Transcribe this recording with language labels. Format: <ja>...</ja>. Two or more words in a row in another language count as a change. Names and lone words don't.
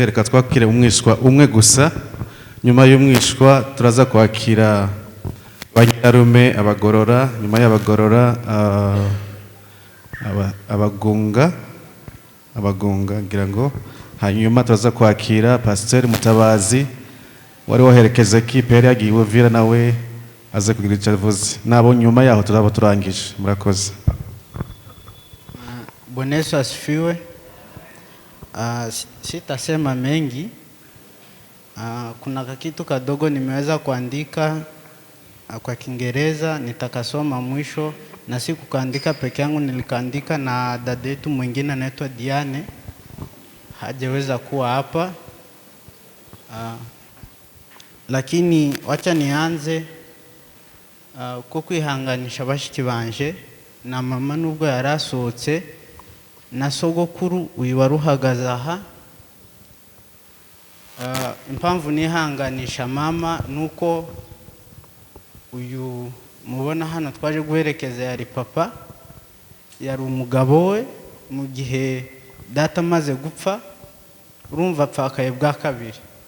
<rw>Reka twakire umwishwa umwe gusa. Nyuma y'umwishwa turaza kwakira Banyarume abagorora, nyuma y'abagorora abagunga ngira ngo, hanyuma turaza kwakira Pasteur Mutabazi wari waherekeza ekipe yari yagiye Uvira, nawe aze kugira icyo avuze. Nabo nyuma yaho turaba turangije. Murakoze.</rw> <sw>Bwana Yesu asifiwe. Sitasema mengi. Kuna kakitu kadogo nimeweza kuandika kwa Kiingereza, nitakasoma mwisho, na si kuandika peke yangu, nilikaandika na dada yetu mwingine anaitwa Diane, hajaweza kuwa hapa. Lakini wacha nianze</sw> <rw>ko kwihanganisha bashiki banje na mama nubwo yarasohotse na sogokuru uyu waruhagaze aha. Impamvu nihanganisha mama nuko uyu mubona hano twaje guherekeza yari papa, yari umugabo we mu gihe data amaze gupfa urumva apfakaye bwa kabiri.</rw>